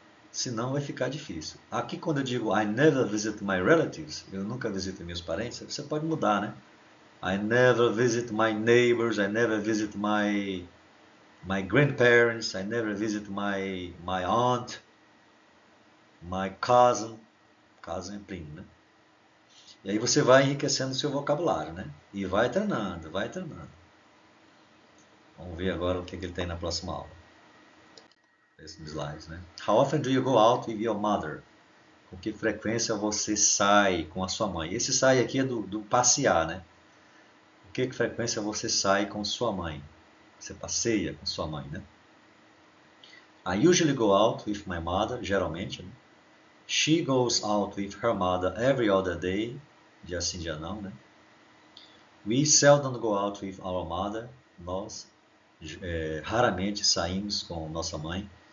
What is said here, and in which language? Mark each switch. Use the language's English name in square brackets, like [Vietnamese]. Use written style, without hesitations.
[Portuguese] Senão vai ficar difícil. Aqui quando eu digo [English] I never visit my relatives, [Portuguese] eu nunca visito meus parentes, você pode mudar, né? [English] I never visit my neighbors, I never visit my grandparents, I never visit my aunt, my cousin. [Portuguese] Cousin é primo, né? E aí você vai enriquecendo o seu vocabulário, né? E vai treinando, vai treinando. Vamos ver agora o que ele tem na próxima aula. Esses slides, né? [English] How often do you go out with your mother? [Portuguese] Com que frequência você sai com a sua mãe? Esse sai aqui é do passear, né? Com que frequência você sai com sua mãe? Você passeia com sua mãe, né? [English] I usually go out with my mother, [Portuguese] geralmente. [English] Né? She goes out with her mother every other day. [Portuguese] Dia sim, dia não, né? [English] We seldom go out with our mother. [Portuguese] Nós raramente saímos com nossa mãe.